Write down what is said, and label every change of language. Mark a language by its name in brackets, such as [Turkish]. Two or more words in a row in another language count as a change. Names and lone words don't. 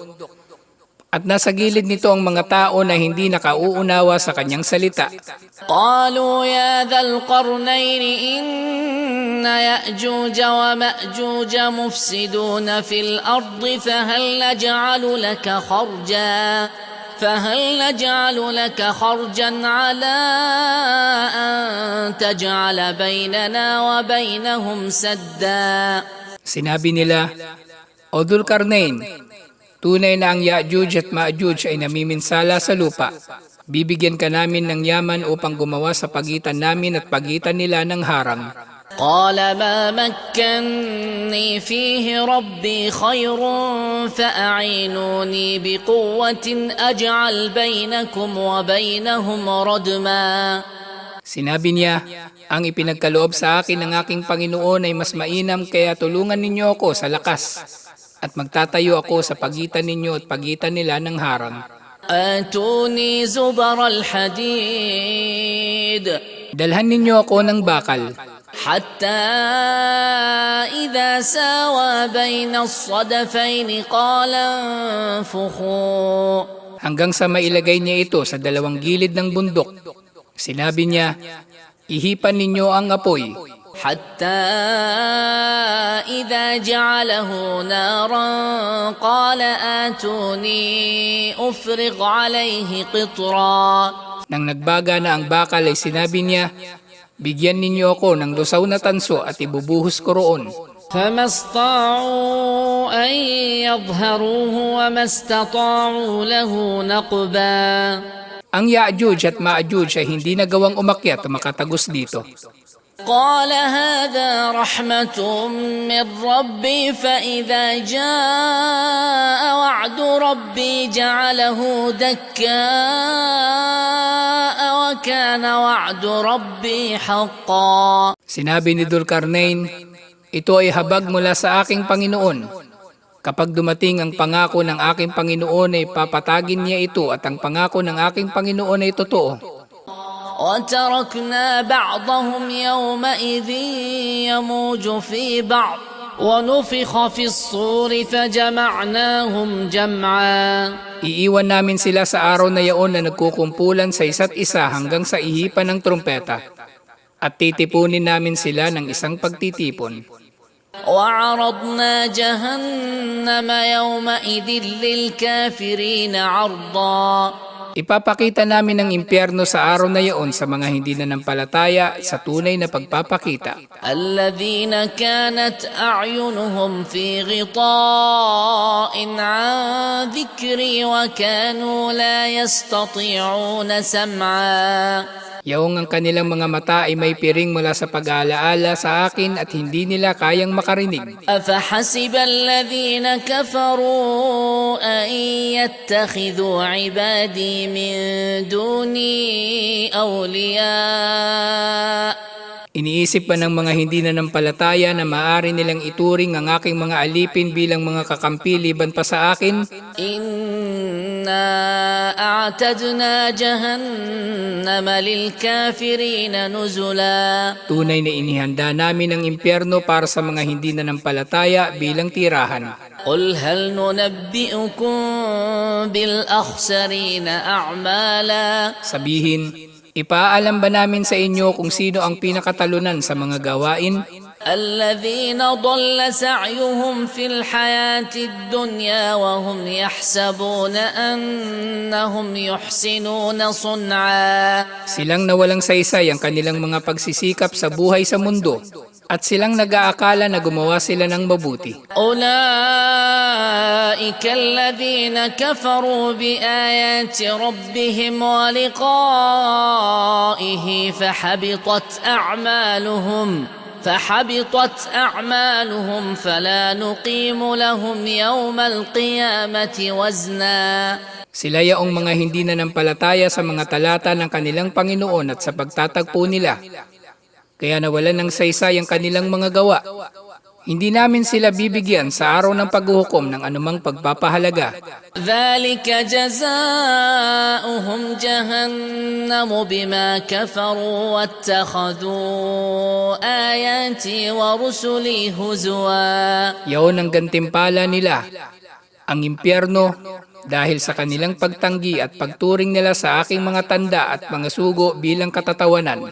[Filipino] At nasa gilid nito ang mga tao na hindi nakauunawa sa kanyang salita. [Arabic] قالوا يا ذا القرنين إن يأجوج ومأجوج مفسدون في الأرض فهل نجعل لك خرجا على أن تجعل بيننا وبينهم سدا. [Filipino] Sinabi nila, O Dulkarnain, tunay na ang Ya'juj at Ma'juj ay namiminsala sa lupa. Bibigyan ka namin ng yaman upang gumawa sa pagitan namin at pagitan nila ng harang. [Arabic] قال ما مكني فيه ربي خير فأعينوني بقوة أجعل بينكم وبينهم ردما. [Filipino] Sinabi niya, ang ipinagkaloob sa akin ng aking Panginoon ay mas mainam kaya tulungan ninyo ako sa lakas at magtatayo ako sa pagitan ninyo at pagitan nila ng harang. [Arabic] آتوني زبر الحديد [Filipino] Dalhan ninyo ako ng bakal. [Arabic] حتى إذا ساوى بين الصدفين قال انفخوا. [Filipino] Hanggang sa mailagay niya ito sa dalawang gilid ng bundok. Sinabi niya, ihipan ninyo ang apoy. [Arabic] حتى إذا جعله نارا قال آتوني أفرغ عليه قطرا. [Filipino] Nang nagbaga na ang bakal ay sinabi niya, bigyan ninyo ako ng lusaw na tanso at ibubuhos ko roon. [Arabic] فما استطاعوا أن يظهروه وما استطاعوا له نقبا. [Filipino] Ang Ya'juj at Ma'juj ay hindi nagawang umakyat o makatagos dito. [Arabic] قال هذا رحمة من ربي فإذا جاء وعد ربي جعله دكاء وكان وعد ربي حقا. [Filipino] Sinabi ni Dulkarnain, Ito ay habag mula sa aking Panginoon. Kapag dumating ang pangako ng aking Panginoon ay papatagin niya ito at ang pangako ng aking Panginoon ay totoo. [Arabic] وتركنا بعضهم يومئذ يموج في بعض ونفخ في الصور فجمعناهم جمعا. [Filipino] Iiwan namin sila sa araw na yaon na nagkukumpulan sa isa't isa hanggang sa ihipan ng trumpeta. At titipunin namin sila ng isang pagtitipon. [Arabic] وعرضنا جهنم يومئذ للكافرين عرضا. [Filipino] Ipapakita namin ang impyerno sa araw na yaon sa mga hindi nananampalataya sa tunay na pagpapakita. [Arabic] الذين كانت أعينهم في غطاء عن ذكري وكانوا لا يستطيعون سمعا. [Filipino] Yaong ang kanilang mga mata ay may piring mula sa pag-aalaala sa akin at hindi nila kayang makarinig. [Arabic] أفحسب الذين كفروا أن يتخذوا عبادي من دوني أولياء. [Filipino] Iniisip pa ng mga hindi nananampalataya na maaari nilang ituring ang aking mga alipin bilang mga kakampi liban pa sa akin? [Arabic] إنا أعتدنا جهنم للكافرين نزلا. [Filipino] Tunay na inihanda namin ang impyerno para sa mga hindi nananampalataya bilang tirahan. [Arabic] قل هل ننبئكم بالأخسرين أعمالا. [Filipino] Sabihin, ipaalam ba namin sa inyo kung sino ang pinakatalunan sa mga gawain? [Arabic] الذين ضل سعيهم في الحياة الدنيا وهم يحسبون أنهم يحسنون صنعا. [Filipino] Silang nawalang saysay ang kanilang mga pagsisikap sa buhay sa mundo at silang nag-aakala na gumawa sila ng mabuti. [Arabic] أولئك الذين كفروا بآيات ربهم ولقائه فحبطت أعمالهم فلا نقيم لهم يوم القيامة وزنا. [Filipino] Sila yaong mga hindi nananampalataya sa mga talata ng kanilang Panginoon at sa pagtatagpo nila. Kaya nawalan ng saysay ang kanilang mga gawa. Hindi namin sila bibigyan sa araw ng paghuhukom ng anumang pagpapahalaga. [Arabic] ذلك جزاؤهم جهنم بما كفروا واتخذوا آياتي ورسلي هزوا. [Filipino] Yaon ang gantimpala nila, ang impyerno, dahil sa kanilang pagtanggi at pagturing nila sa aking mga tanda at mga sugo bilang katatawanan.